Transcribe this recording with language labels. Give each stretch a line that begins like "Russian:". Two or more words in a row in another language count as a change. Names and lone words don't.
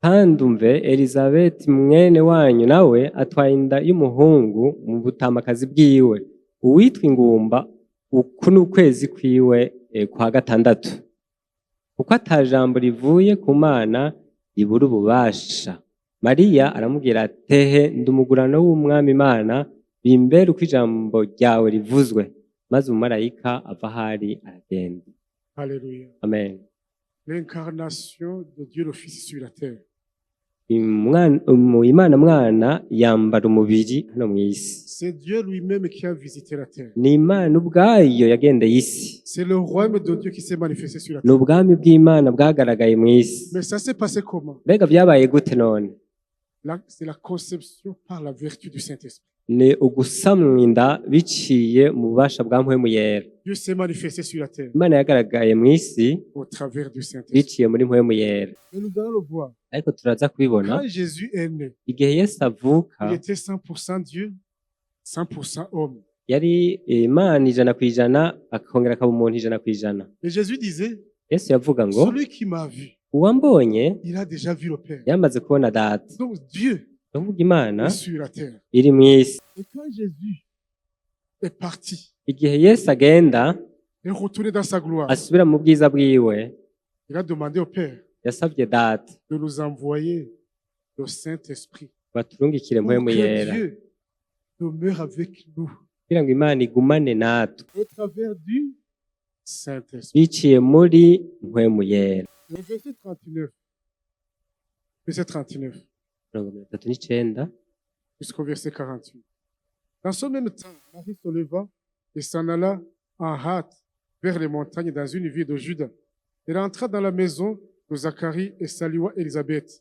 Rundi: kandi umve elizabeti mwene wanyu nawe atwaye inda y'umuhungu mu butamakazi bwiwe uwitwa ingumba uku ni ukwezi kwiwe kwa gatandatu kuko ata jambo rivuye ku mana ribura ububasha. Mariya aramubwira atehe ndumugurano w'umwami Imana bimbere uko ijambo ryawe rivuzwe, maze umumarayika ava ahari aragenda.
French: Alléluia. Amen. L'incarnation de Dieu le Fils sur la terre.
Rundi: Imana mwana yambara umubiri hano mu isi.
French: C'est Dieu lui-même qui a visité la terre.
Rundi: Ni Imana ubwayo yagendeye isi.
French: C'est le royaume de Dieu qui s'est manifesté sur la
Rundi: Ni
French: terre.
Rundi: ubwami bw'Imana bwagaragaye mu isi.
French: Mais ça s'est passé comment?
Rundi: Mbega byabaye gute none?
French: C'est la conception par la vertu du Saint-Esprit.
Rundi: Ni ugusamwa inda biciye mu bubasha bwa mpwemu yera.
French: Dieu s'est manifesté sur la terre
Rundi: Imana yagaragaye mu isi
French: au travers du Saint-Esprit.
Rundi: biciye muri mpwemu yera.
French: Et nous allons le voir.
Rundi: Ariko turaza kubibona
French: Quand Jésus est né,
Rundi: igihe Yesu avuka
French: il était 100% Dieu, 100% homme.
Rundi: yari Imana 100% akongera akaba umuntu 100%.
French: Et Jésus disait,
Rundi: Yesu yavuga ngo
French: celui qui m'a vu,
Rundi: uwambonye
French: il a déjà vu le Père.
Rundi: yamaze kubona data.
French: Donc Dieu
Rundi: Ndavuga Imana
French: est sur la terre.
Rundi: iri mu isi.
French: Et quand Jésus est parti
Rundi: Igihe Yesu agenda
French: et retourné dans sa gloire,
Rundi: asubira mu bwiza bwiwe
French: il a demandé au Père
Rundi: yasabye data
French: de nous envoyer le Saint-Esprit
Rundi: baturungikire
French: pour
Rundi: mpwemu
French: que
Rundi: yera
French: Dieu demeure avec nous
Rundi: kugira ngo Imana igumane natwe
French: au travers du Saint-Esprit.
Rundi: biciye muri mpwemu yera.
French: Le verset 39, verset 39 39 jusqu'au verset 48. Dans ce même temps, Marie se leva et s'en alla en hâte vers les montagnes dans une ville de Juda. Elle entra dans la maison de Zacharie et salua Élisabeth.